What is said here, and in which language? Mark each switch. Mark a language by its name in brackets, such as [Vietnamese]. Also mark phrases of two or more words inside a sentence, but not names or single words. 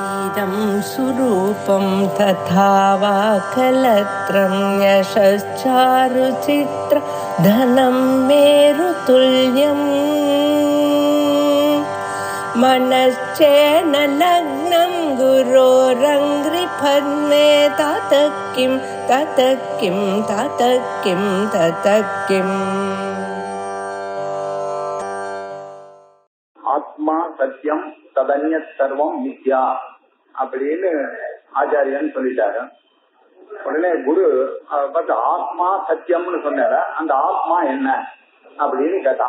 [Sanskrit] इदं सुरूपं तथा वा कलत्रं यशश्चारुचित्र धनं मेरुतुल्यम् मनश्चेन लग्नं गुरोरङ्घ्रिपद्मे ततः किं ततः किं ततः किं ततः किम् आत्मा सत्यं तदन्य सर्वं मिथ्या [Tamil] அப்படின்னு ஆச்சாரியன் சொல்லிட்டாரு. உடனே குரு பார்த்து ஆத்மா சத்தியம்னு சொன்னார, அந்த ஆத்மா என்ன அப்படின்னு கேட்டான்.